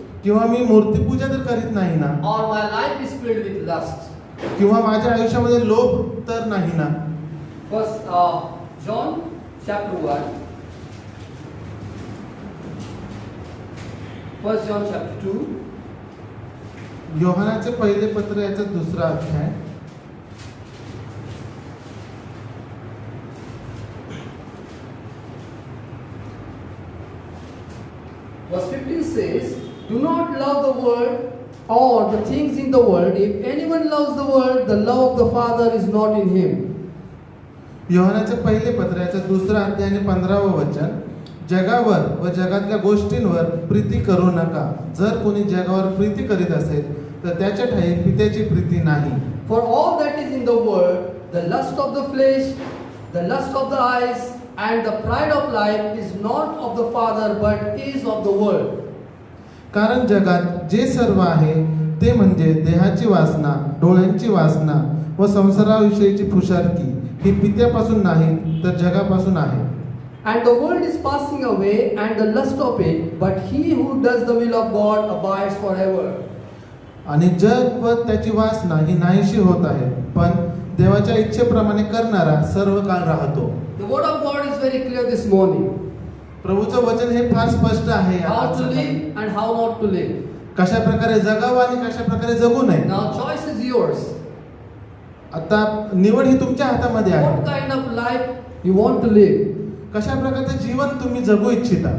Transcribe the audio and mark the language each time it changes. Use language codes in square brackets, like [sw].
[mr] किंवा मी मूर्तिपूजा तर करीत नाही ना? [en] Or my life is filled with lust? [mr] किंवा माझ्या आयुष्यामध्ये लोभ तर नाही ना? [en] First John chapter 1. First John chapter 2. [mr] योहानाचे पहिले पत्र याचा 2रा अध्याय [en] Verse 15 says, do not love the world or the things in the world. If anyone loves the world, the love of the Father is not in him. [mr] योहानाचे पहिले पत्र याचा 2रा अध्याय आणि 15वं वचन, जगावर व जगातल्या गोष्टींवर प्रीती करू नका. जर कोणी जगावर प्रीती करीत असेल तर त्याच्या ठाई पित्याची प्रीती नाही. [en] For all that is in the world, the lust of the flesh, the lust of the eyes, and the pride of life is not of the Father but is of the world. [mr] कारण जगात जे सर्व आहे ते म्हणजे देहाची वासना, डोळ्यांची वासना व संसाराविषयीची फुशारकी ही पित्यापासून नाही तर जगापासून आहे. [en] And the world is passing away and the lust of it, but he who does the will of God abides forever. [mr] आणि जग व त्याची वासना ही नाहीशी होत आहे, पण देवाच्या इच्छेप्रमाणे करणारा सर्व काळ राहतो. [en] The word of God is very clear this morning. [mr] प्रभूचं वचन हे फार स्पष्ट आहे या [en] how to [mr] आजच्या काळात. [en] live and how not to live. [mr] कशा प्रकारे जगावं आणि कशा प्रकारे जगू नये. [en] Now choice is yours. [mr] आता निवड ही तुमच्या हातामध्ये [en] What [mr] आहे. [en] kind of life you want to live? [mr] कशा प्रकारचं जीवन तुम्ही जगू इच्छिता.